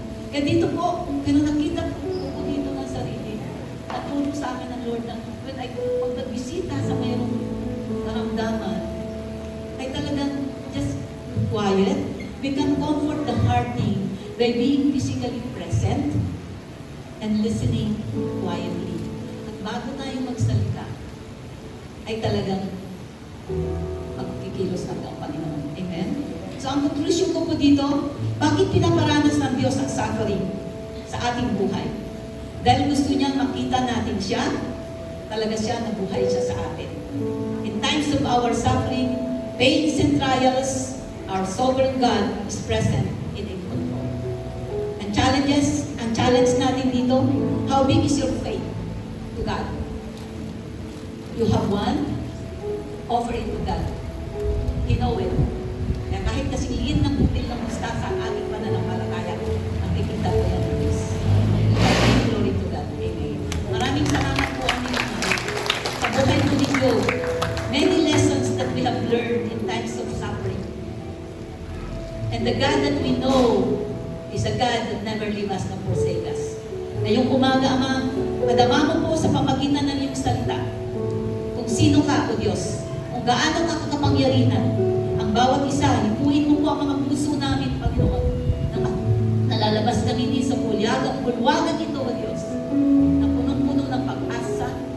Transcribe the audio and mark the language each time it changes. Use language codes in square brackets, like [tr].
[tl] Kaya dito po, pero nakita ko dito ng sarili, natulong sa akin ng Lord na pag nagbisita sa mayroong naramdaman, ay talagang [en] just quiet. We can comfort the hurting by being physically present and listening quietly. [tl] At bago tayo magsalita, ay talagang magkikilos ng ang Panginoon. Amen? So ang conclusion ko po dito, bakit pinaparanas ng Diyos ang suffering sa ating buhay? Dahil gusto niyang makita natin siya, talaga siya, nabuhay siya sa atin. [en] In times of our suffering, pains and trials, our sovereign God is present in control. [tl] Ang challenge natin dito, [en] how big is your faith to God? You have one, offer it to God. He know it. [tl] Kaya kahit kasing liit ng butil ng mustasa ang ating pananampalataya, nakikita ko yan ng Diyos. [en] Glory to God. [tl] Amen. Maraming salamat po ang sa buhay po ni Job. [en] Many lessons that we have learned in times of suffering. And the God that we know is a God that never leave us nor forsake us. [tl] Ngayong umaga, Ama, madama mo po sa pamagitan ng iyong salita kung sino ka, O Diyos, kung gaano ka kakapangyarihan. Ang bawat isa, hipuin mo po ang mga puso namin, Panginoon, na nalalabas kami sa bulwagan ito, O Diyos, na punong-puno ng pag-asa,